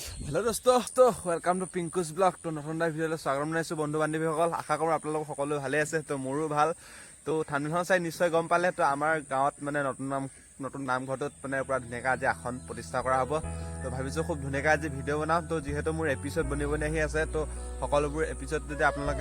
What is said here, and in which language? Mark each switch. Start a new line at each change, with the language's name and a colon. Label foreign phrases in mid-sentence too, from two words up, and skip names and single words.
Hindi: हेलो दोस्तों तो
English: welcome to
Assamese: पिंकुस ब्लॉग तो नतुन এটা ভিডিঅ'লৈ স্বাগতম জনাইছো বন্ধু বান্ধৱীসকল আশা কৰোঁ আপোনালোক সকলো ভালে আছে তো মোৰো ভাল তো ঠাণ্ডাখন চাই নিশ্চয় গম পালে তো আমাৰ গাঁৱত মানে নতুন নামঘৰটোত মানে পুৰা ধুনীয়াকৈ আজি আসন প্ৰতিষ্ঠা কৰা হ'ব তো ভাবিছোঁ খুব ধুনীয়াকৈ আজি ভিডিঅ' বনাম তো যিহেতু মোৰ এপিছড বনিব আহি আছে তো সকলোবোৰ এপিছড যদি আপোনালোকে